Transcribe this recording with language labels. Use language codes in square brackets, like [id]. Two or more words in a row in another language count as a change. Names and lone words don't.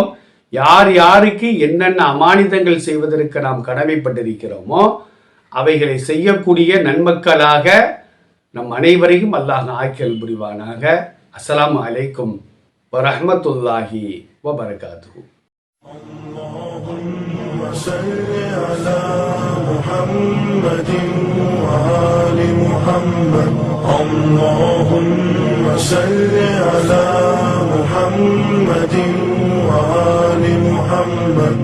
[ta] யார் யாருக்கு என்னென்ன அமானிதங்கள் செய்வதற்கு நாம் கடமைப்பட்டிருக்கிறோமோ அவைகளை செய்யக்கூடிய நன்மக்களாக நம் அனைவரையும் அல்லாஹ் ஆக்கியல் புரிவானாக. [ar] السلام عليكم ورحمة الله وبركاته. اللهم صل على محمد وآل محمد. اللهم صل على محمد وآل محمد.